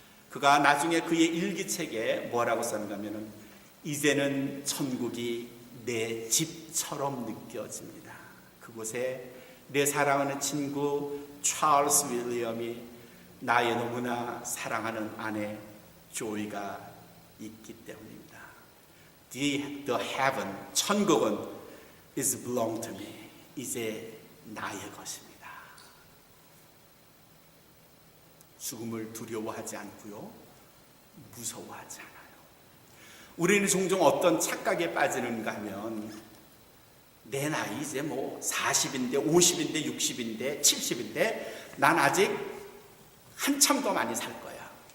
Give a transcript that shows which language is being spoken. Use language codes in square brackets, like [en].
[ko] 그가 나중에 그의 일기책에 뭐라고 썼는가 하면 이제는 천국이 내 집처럼 느껴집니다. 그곳에 내 사랑하는 친구 찰스 윌리엄이 나의 너무나 사랑하는 아내 조이가 있기 때문입니다. [en] The heaven, [ko] 천국은 [en] is belong to me. [ko] 이제 나의 것입니다. 죽음을 두려워하지 않고요. 무서워하지 않아요. 우리는 종종 어떤 착각에 빠지는가 하면 내 나이 이제 뭐 40인데 50인데 60인데 70인데 난 아직 한참 더 많이 살 거야.